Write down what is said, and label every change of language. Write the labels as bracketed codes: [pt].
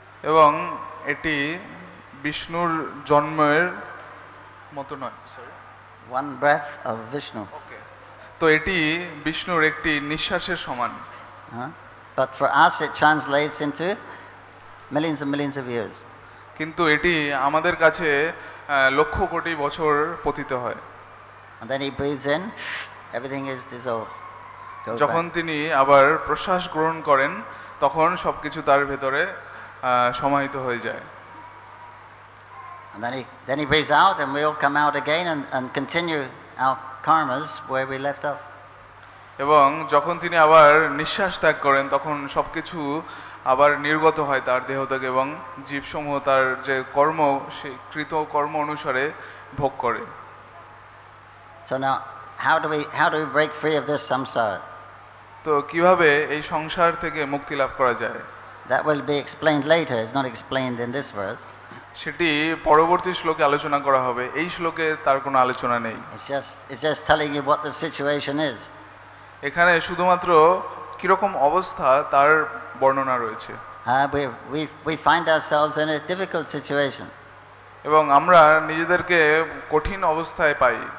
[bn] এবং এটি বিষ্ণুর জন্মের মতো নয়। [en] One breath of Vishnu. [bn] তো এটি বিষ্ণুর একটি নিঃশ্বাসের সমান। [en] But for us it translates into millions and millions of years. [bn] কিন্তু এটি আমাদের কাছে লক্ষ কোটি বছর পতিত হয়। [en] And then he breathes in, everything is dissolved. [bn] যখন তিনি আবার প্রশ্বাস গ্রহণ করেন তখন সবকিছু তার ভেতরে সমাহিত হয়ে যায়। [en] And then he breathes out and we all come out again and continue our karmas where we left off. [bn] এবং যখন তিনি আবার নিঃশ্বাস ত্যাগ করেন তখন সবকিছু আবার নির্গত হয় তার দেহ থেকে এবং জীবসমূহ তার যে কর্ম সেই কৃত কর্ম অনুসারে ভোগ করে। [en] So now how do we break free of this samsara? [bn] তো কিভাবে এই সংসার থেকে মুক্তি লাভ করা যায়? [en] That will be explained later. It's not explained in this verse. [bn] সেটি পরবর্তী শ্লোকে আলোচনা করা হবে, এই শ্লোকে তার কোনো আলোচনা নেই। [en] It's just telling you what the situation is. [bn] এখানে শুধুমাত্র কিরকম অবস্থা তার বর্ণনা রয়েছে। [en] We find ourselves in a difficult situation. [bn] এবং আমরা নিজেদেরকে কঠিন অবস্থায় পাই।